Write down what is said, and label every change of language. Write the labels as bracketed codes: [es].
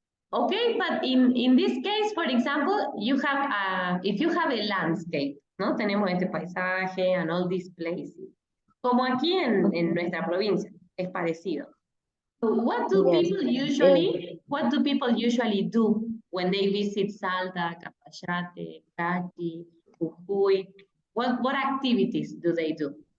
[en] Okay, but in this case, for example, you have if you have a landscape, ¿no? [es] Tenemos este paisaje [en] and all these places. [es] Como aquí en nuestra provincia, es parecido. [en] So what do Yes. people usually do when they visit Salta, Capayate, Caqui, Jujuy? What activities do they do?